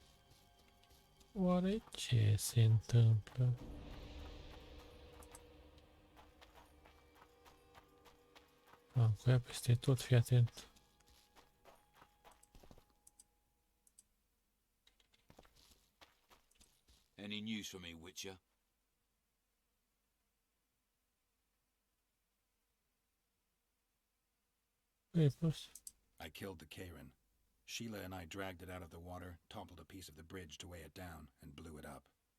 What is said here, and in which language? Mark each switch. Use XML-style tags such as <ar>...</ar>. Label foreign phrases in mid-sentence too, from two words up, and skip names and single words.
<ro>Oare ce se întâmplă? Cu ea peste tot, fii atent.</ro> <en>Any news for me, Witcher? papers. I killed the Karen. Sheila and I dragged it out of the water, toppled a piece of the bridge to weigh it down, and blew it up.</en>